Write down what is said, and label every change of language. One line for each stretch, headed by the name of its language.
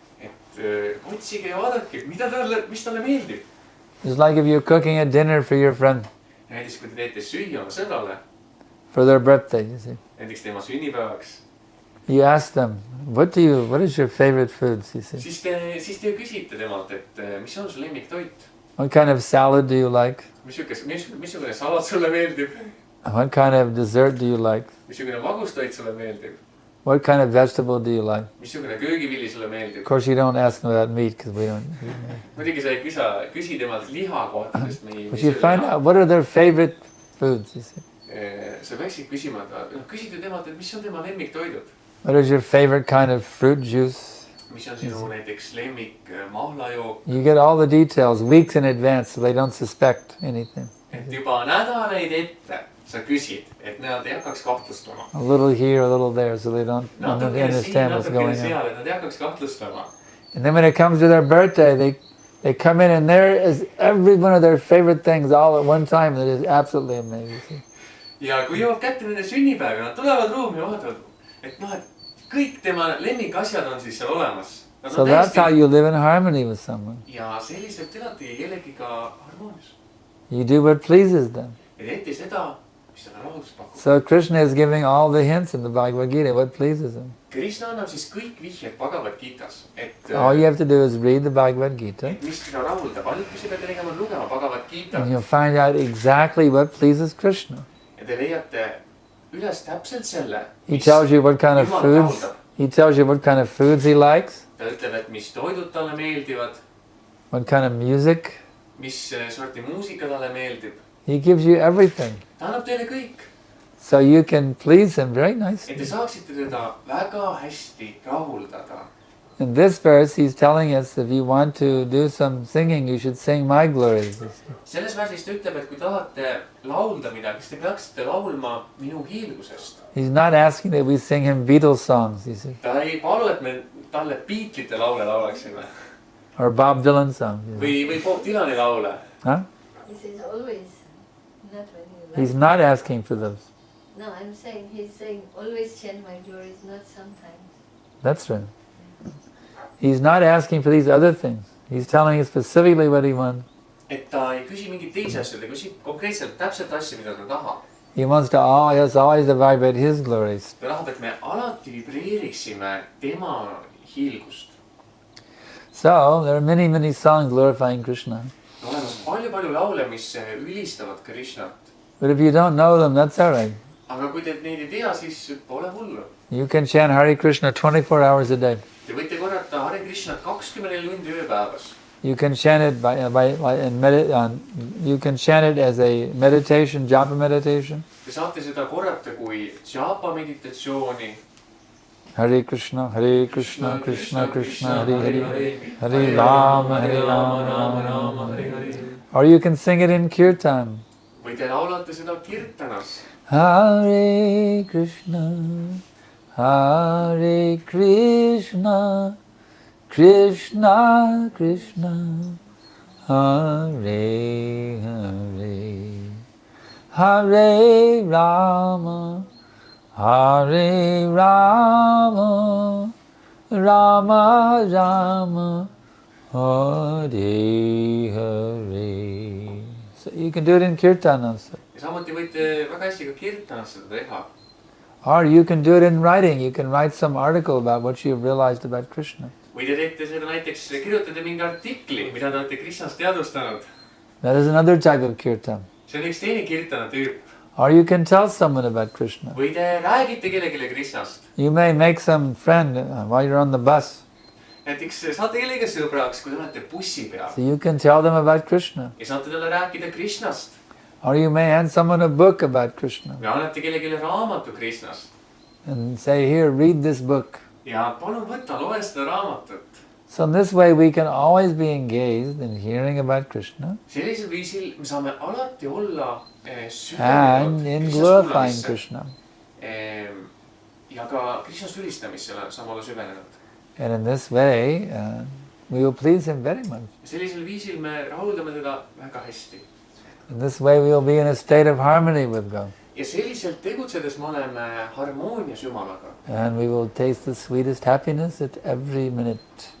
Estonian: et otsige ja vaadake, mis talle meeldib.
English: It's like if you're cooking a dinner for your friend
Estonian: näiteks kui te teete süüa oma sõbrale,
English: for their birthday, you see.
Estonian: näiteks tema sünnipäevaks,
English: You ask them, what is your favorite foods, you see.
Estonian: siis te küsite temalt, et mis on su lemmiktoit.
English: What kind of salad do you like?
Estonian: missugune salat sulle meeldib?
English: What kind of dessert do you like?
Estonian: Missugune magustoit sulle meeldib?
English: What kind of vegetable do you like?
Estonian: Missugune köögivili sulle meeldib?
English: Of course, you don't ask them about meat because we don't eat meat.
Estonian: Muidugi sa ei küsi temalt liha kohta, sest me ei
English: But you find out what are their favorite foods. You see.
Estonian: sa peaksid küsima, küsida temalt, et mis on tema lemmiktoidud?
English: What is your favorite kind of fruit juice?
Estonian: Mis on sinu näiteks lemmik mahlajook?
English: You get all the details weeks in advance so they don't suspect anything.
Estonian: Et juba nädalaid ette sa küsid, et nad ei hakkaks kahtlustama.
English: A little here, a little there, so they don't understand what's going on.
Estonian: Seal, et nad ei hakkaks kahtlustama.
English: And then when it comes to their birthday, they come in and there is every one of their favorite things all at one time. That is absolutely amazing.
Estonian: Ja kui jõuab kätte nende sünnipäev, nad tulevad ruumi ja vaatavad, et noh, et kõik tema lemmikasjad on siis seal olemas.
English: So that's how you live in harmony with someone.
Estonian: Ja selliselt eladki kellegiga harmoonias.
English: You do what pleases them.
Estonian: Ja teete seda, mis talle rahuldust pakub.
English: So Krishna is giving all the hints in the Bhagavad Gita, what pleases him.
Estonian: Krishna annab siis kõik vihjed Bhagavad Gitas, et
English: All you have to do is read the Bhagavad Gita.
Estonian: mis teda rahuldab. Ainult mis sa pead tegema lugema Bhagavad Gita.
English: And you'll find out exactly what pleases Krishna.
Estonian: Ja te leiate üles täpselt selle,
English: He tells you what kind of
Estonian: Jumal
English: foods.
Estonian: rahuldab.
English: He tells you what kind of foods he likes,
Estonian: Ta ütleb, et mis toidud talle meeldivad,
English: what kind of music.
Estonian: mis sorti muusika talle meeldib.
English: He gives you everything,
Estonian: Ta annab teile kõik,
English: so you can please him very
Estonian: et
English: nicely.
Estonian: te saaksite teda väga hästi rahuldada.
English: In this verse, he's telling us if you want to do some singing, you should sing my glories.
Estonian: Selles värsis ta ütleb, et kui tahate laulda midagi, siis te peaksite laulma minu hiilgusest.
English: He's not asking that we sing him Beatles songs, you see,
Estonian: Ta ei palu, et me talle Beatlesite laule laulaksime
English: or Bob Dylan songs. You see.
Estonian: või Bob Dylani laule.
English: Huh? He says always, not when you He's not asking for those. No, I'm saying, he's saying always chant my glories, not sometimes. That's right. He's not asking for these other things. He's telling you specifically what he wants.
Estonian: Et ta ei küsi mingeid teisi asju, ta küsib konkreetselt täpselt asju, mida ta tahab.
English: He wants to always to vibrate his glories.
Estonian: Ta tahab, et me alati vibreeriksime tema hiilgust.
English: So, there are many, many songs glorifying Krishna.
Estonian: On olemas palju laule, mis ülistavad Krishnat.
English: But if you don't know them, that's all right.
Estonian: Aga kui te neid ei tea, siis pole hullu.
English: You can chant Hare Krishna 24 hours a day.
Estonian: Te võite korrata Hare Krishnat 24 tundi ööpäevas.
English: You can chant it you can chant it as a meditation, japa meditation.
Estonian: Te saate seda korrata kui japa meditatsiooni.
Sanskrit: Hare Krishna, Krishna Krishna, Hare Hare, Hare Rama, Rama Rama, Hare Hare.
English: Or you can sing it in Kirtan.
Estonian: Või te laulate seda kirtanas.
Sanskrit: Hare Krishna, Krishna Krishna, Hare Hare, Hare Rama, Rama Rama, Hare Hare.
English: So you can do it in Kirtan also.
Estonian: Ja samuti võite väga hästi ka kirtanas seda teha.
English: Or you can do it in writing. You can write some article about what you've realized about Krishna.
Estonian: Või te teete seda näiteks, kirjutate mingi artikli, mida te olete Krishnast teadvustanud.
English: That is another type of Kirtan.
Estonian: See on üks teine kirtana tüüp.
English: Or you can tell someone about Krishna.
Estonian: Või te räägite kellelegi Krishnast.
English: You may make some friend while you're on the bus.
Estonian: Näiteks saate kellega sõbraks, kui te olete bussi peal.
English: So you can tell them about Krishna.
Estonian: Ja saate talle rääkida Krishnast.
English: Or you may hand someone a book about Krishna.
Estonian: Või annate kellelegi raamatu Krishnast.
English: And say, here, read this book.
Estonian: Ja palun võta, loe seda raamatut.
English: So in this way we can always be engaged in hearing about Krishna.
Estonian: Sellisel viisil me saame alati olla
English: And in glorifying Krishna.
Estonian: Ja ka Krishna sülistamisse saame olla süvenenud.
English: And in this way we will please him very much.
Estonian: Sellisel viisil me rahuldame teda väga hästi.
English: In this way we will be in a state of harmony with God.
Estonian: Ja selliselt tegutsedes me oleme harmoonias Jumalaga.
English: And we will taste the sweetest happiness at every minute.